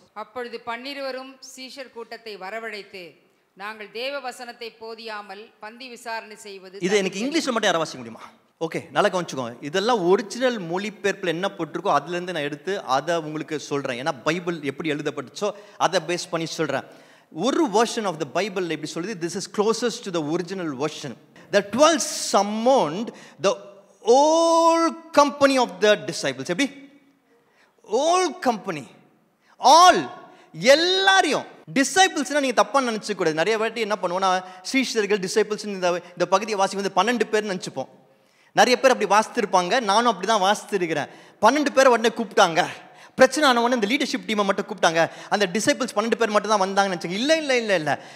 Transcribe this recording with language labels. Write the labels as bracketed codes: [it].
[ta] அப்பொழுது 12 சீஷர் கூட்டத்தை வரவழைத்து, நாங்கள் தேவ வசனத்தை போதியாமல் பந்தி விசாரணை செய்வது. இது எனக்கு இங்கிலீஷ்ல மட்டும் யாரை வாசிக்க முடியுமா? ஓகே, நல்லா கவனிச்சுக்கோங்க. இதெல்லாம் ஒரிஜினல் மொழிபெயர்ப்பில் என்ன போட்டிருக்கோ அதுலேருந்து நான் எடுத்து அதை உங்களுக்கு சொல்கிறேன். ஏன்னா பைபிள் எப்படி எழுதப்பட்டுச்சோ அதை பேஸ் பண்ணி சொல்கிறேன். ஒரு வெர்ஷன் ஆஃப் த பைபிள் எப்படி சொல்லுது? [en] This is closest to the original version. The 12 summoned the whole company of the disciples. எப்படி? Whole company, all, எல்லாரையும். [ta] டிசைபிள்ஸ்னா நீங்கள் தப்பாக நினச்சிக்கூடாது. நிறைய வாட்டி என்ன பண்ணுவோம்னா சீஷர்கள் டிசைபிள்ஸ் இந்த பகுதியை வாசி வந்து 12 பேர் நினச்சிப்போம். நிறைய பேர் அப்படி வாசித்திருப்பாங்க, நானும் அப்படி தான் வாசித்திருக்கிறேன். 12 பேரை உடனே கூப்பிட்டாங்க. பிரச்சனை ஆன உடனே இந்த லீடர்ஷிப் டீமை மட்டும் கூப்பிட்டாங்க. அந்த டிசைபிள்ஸ் 12 பேர் மட்டும் தான் வந்தாங்கன்னு நினச்சாங்க. இல்லை.